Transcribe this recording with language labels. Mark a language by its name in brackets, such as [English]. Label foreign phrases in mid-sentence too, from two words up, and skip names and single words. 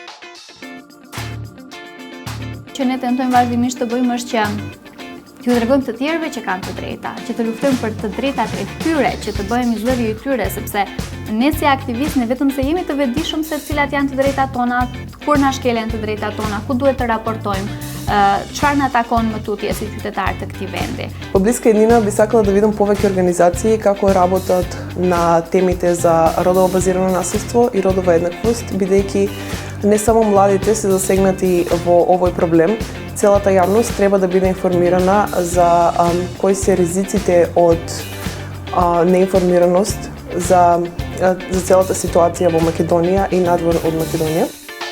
[Albanian] Që ne tentojmë vazhdimisht të bëjmë është që t'ju tregojmë të tjerëve që kanë të drejta, që të luftojmë për të drejtat e tyre, që të bëhemi zëri i tyre, sepse ne si aktivistë ne vetëm se jemi të vetëdijshëm se cilat janë të drejtat tona, kur na shkelen të drejtat tona, ku duhet të raportojmë, çfarë na takon më tutje si qytetarë të këtij vendi. [Macedonian] Во блиска иднина би сакала да видам повеќе организации како работат на темите за родово базирано насилство и родова еднаквост, бидејќи не само младите се засегнати во овој проблем, целата јавност треба да биде информирана за кои се ризиците од неинформираност за целата ситуација во Македонија и надвор од Македонија.